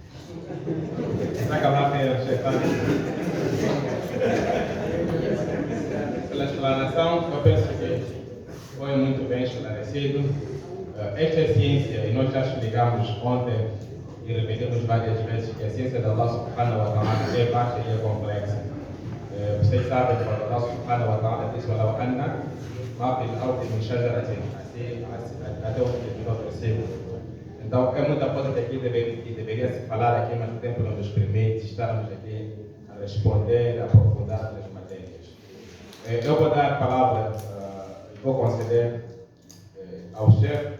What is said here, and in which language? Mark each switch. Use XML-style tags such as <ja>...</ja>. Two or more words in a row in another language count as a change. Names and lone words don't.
<pt>Pela explanação, eu penso que foi muito bem esclarecido. Esta é ciência, e nós já explicamos ontem e repetimos várias vezes que a ciência de Allah</pt> <ar>سبحانه وتعالى</ar> <pt>é vasta e é complexa. Vocês sabem que Allah</pt> <ar>سبحانه وتعالى</ar> <pt>diz:</pt> <ar>"ولو أن ما في الأرض من شجرة",</ar> <pt>até o versículo. Então, é muita coisa que aqui deveria se falar aqui, mas o tempo não nos permite estarmos aqui a responder, a aprofundar Eu vou dar a palavra, vou conceder ao chefe.</pt>